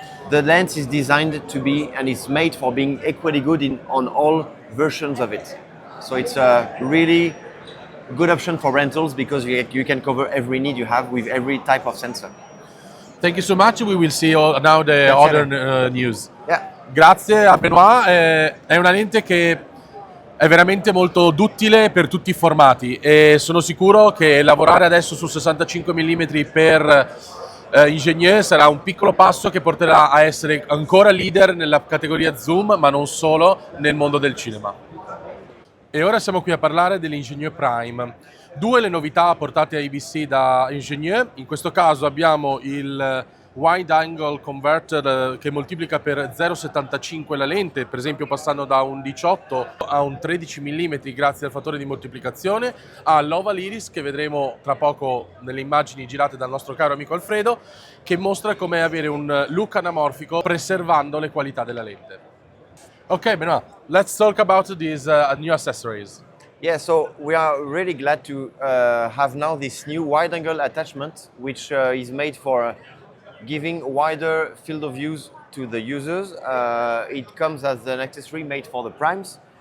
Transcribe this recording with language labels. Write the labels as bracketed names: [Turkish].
[English] The lens is designed to be and is made for being equally good on all versions of it. So it's a really good option for rentals because you can cover every need you have with every type of sensor. Thank you so much. We will see now the other news. Yeah. [Italian] Grazie a Benoît. È una lente che è veramente molto duttile per tutti i formati e sono sicuro che lavorare adesso su 65 mm per Angénieux sarà un piccolo passo che porterà a essere ancora leader nella categoria zoom, ma non solo, nel mondo del cinema. E ora siamo qui a parlare dell'Angenieux Prime. Due le novità portate a IBC da Angénieux. In questo caso abbiamo il wide angle converter che moltiplica per 0,75 la lente, per esempio passando da un 18 a un 13 mm grazie al fattore di moltiplicazione, all'oval iris che vedremo tra poco nelle immagini girate dal nostro caro amico Alfredo, che mostra come avere un look anamorfico preservando le qualità della lente. [English] Ok, Benoît, let's talk about these new accessories. Yeah, so we are really glad to have now this new wide angle attachment, which is made for giving wider field of views to the users. It comes as an accessory made for the primes.